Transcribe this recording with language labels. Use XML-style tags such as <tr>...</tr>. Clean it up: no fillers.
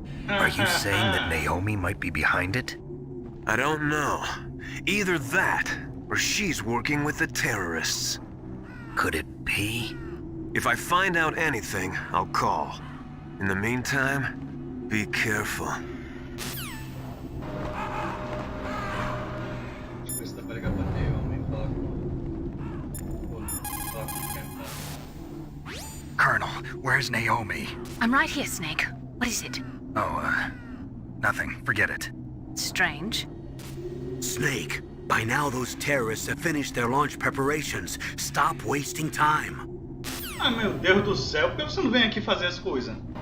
<en>are you saying that Naomi might be behind it? I don't know. Either that, or she's working with the terrorists. Could it be? If I find out anything, I'll call. In the meantime, be careful.</en> <pt>Deixa eu ver se dá pra ligar pra Naomi e falar falar com quem tá.</pt> <en>Colonel, where's Naomi? I'm right here, Snake. What is it? Oh, nothing. Forget it. Strange. Snake, by now those terrorists have finished their launch preparations. Stop wasting time.</en> <pt>Ah, meu Deus do céu, por que você não vem aqui fazer as coisas?</pt>